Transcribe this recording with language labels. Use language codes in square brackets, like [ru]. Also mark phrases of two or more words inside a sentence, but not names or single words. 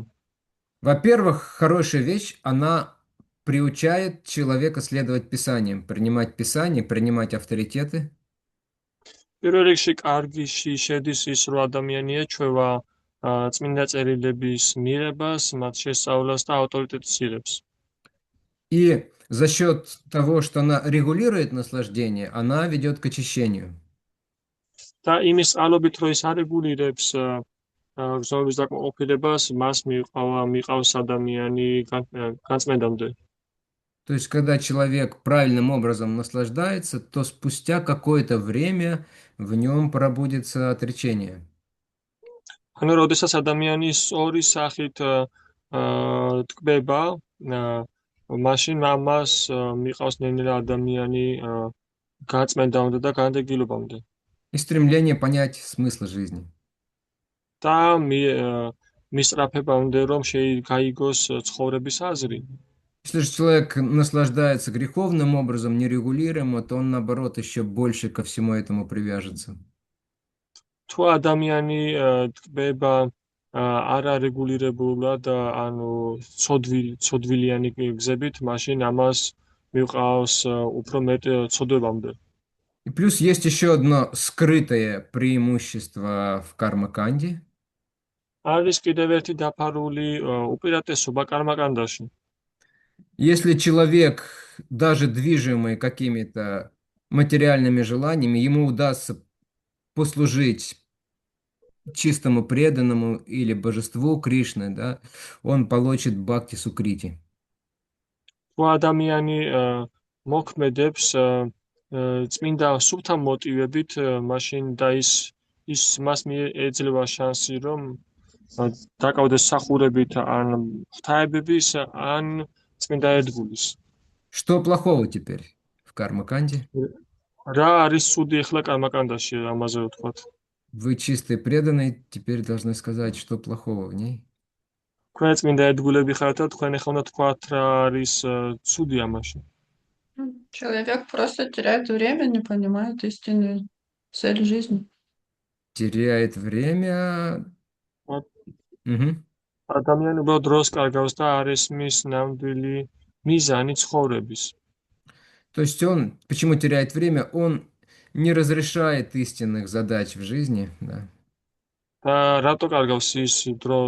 [ru] Во-первых, хорошая вещь, она приучает человека следовать Писаниям, принимать Писание, принимать авторитеты. [ka] პირველ რიგში კარგიში შედის ის, რომ ადამიანი ეჩვევა წმინდა წერილების მიღებას, მათ შესწავლას და ავტორიტეტს იღებს. [ru] И за счет того, что она регулирует наслаждение, она ведет к очищению. [ka] და იმის წყალობით, რომ ის არეგულირებს გზნობის დაკმაყოფილებას, მას მიყავს ადამიანი განწმენდამდე. [ru] То есть, когда человек правильным образом наслаждается, то спустя какое-то время в нем пробудется отречение. [ka] ანუ, როდესაც ადამიანი სწორი სახით თკბება, მაშინ ამას მიყავს ნელ-ნელა ადამიანი გაწმენდამდე და განდეგილობამდე. [ru] И стремление понять смысл жизни. [ka] და მისწრაფებამდე, რომ გაიგოს ცხოვრების აზრი. [ru] Если же человек наслаждается греховным образом, нерегулируемо, то он, наоборот, еще больше ко всему этому привяжется. [ka] თუ ადამიანი თკბება არარეგულირებულად, ანუ ცოდვილიანი გზებით, მაშინ ამას მიყავს უფრო მეტ ცოდვებამდე. [ru] И плюс есть еще одно скрытое преимущество в карма-канде. [ka] არის კიდევ ერთი დაფარული უპირატესობა კარმა-კანდაში. [ru] Если человек, даже движимый какими-то материальными желаниями, ему удастся послужить чистому преданному или божеству Кришны, да, он получит бхакти сукрити. [ka] თუ ადამიანი მოქმედებს წმინდა სულთა მოტივებით, მაშინ და ის მას ეძლევა შანსი, რომ დაკავდეს სახურებით ან ღვთაებების, ან წმინდა ერთგულის. [ru] Что плохого теперь в карма-канде? [ka] რა არის ცუდი ახლა კარმა-კანდაში, ამაზე ვთქვათ. [ru] Вы чистый преданный, теперь должны сказать, что плохого в ней. [ka] თქვენ წმინდა ერთგულები ხართ და თქვენ ახლა უნდა თქვათ რა არის ცუდი амаში. [ru] Человек просто теряет время, не понимает истинную цель жизни. Теряет время. [ka] ადამიანი უბრალოდ დროს კარგავს და არ ესმის ნამდვილი მიზანი ცხოვრების. [ru] То есть он, почему теряет время? Он не разрешает истинных задач в жизни, да. [ka] და რატო კარგავს ის დროს?